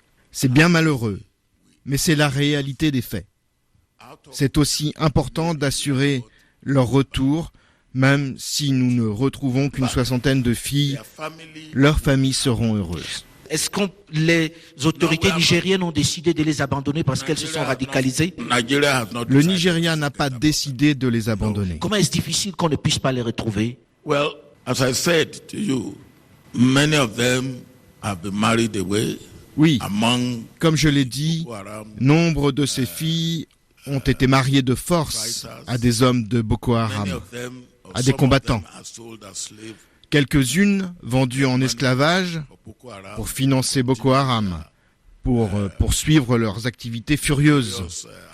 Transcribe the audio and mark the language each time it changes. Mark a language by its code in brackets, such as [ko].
[fr] C'est bien malheureux, mais c'est la réalité des faits. C'est aussi important d'assurer leur retour, même si nous ne retrouvons qu'une soixantaine de filles, leurs familles seront heureuses. Est-ce que les autorités nigériennes ont décidé de les abandonner parce qu'elles se sont radicalisées ? Le Nigeria n'a pas décidé de les abandonner. Comment est-ce difficile qu'on ne puisse pas les retrouver ? [en] Well, as I said to you, many of them have been married away. [fr] Oui, comme je l'ai dit, nombre de ces filles ont été mariées de force à des hommes de Boko Haram, à des combattants. Quelques-unes vendues en esclavage pour financer Boko Haram, pour poursuivre leurs activités furieuses.